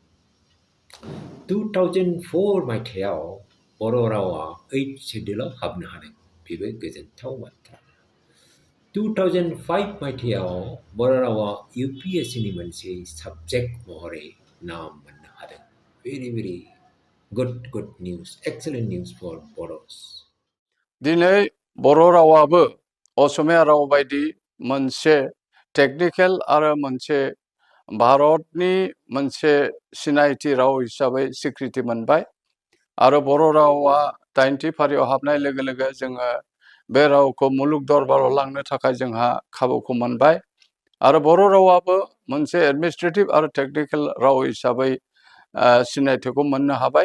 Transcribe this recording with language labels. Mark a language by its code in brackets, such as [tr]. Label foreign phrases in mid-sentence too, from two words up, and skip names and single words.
[brx] 2004 मायथाइयाव बर' रावा 8th शेड्यूलाव हाबनो हादों. बेबो गोजोनथाव बाथ्रा. 2005 मायथाइयाव बर' रावा UPSCनि मोनसे साबजेक्ट महरै नाम मोननो हादों. [en] Very good news, excellent news for Bodos. [brx] दिनै बर' रावाबो असमिया राव बायदि मोनसे टेक्निकेल आरो मोनसे भारतनि मोनसे सिनायथि राव हिसाबै स्वीकृति मोनबाय आरो बर' रावा 90 फारियाव हाबनाय लोगो लोगो जोङो बे रावखौ मुलुग दरबाराव लांनो थाखाय जोंहा खाबुखौ मोनबाय आरो बर' रावाबो मोनसे एडमिनिस्ट्रेटिभ आरो टेक्निकेल राव हिसाबै सिनायथिखौ मोननो हाबाय.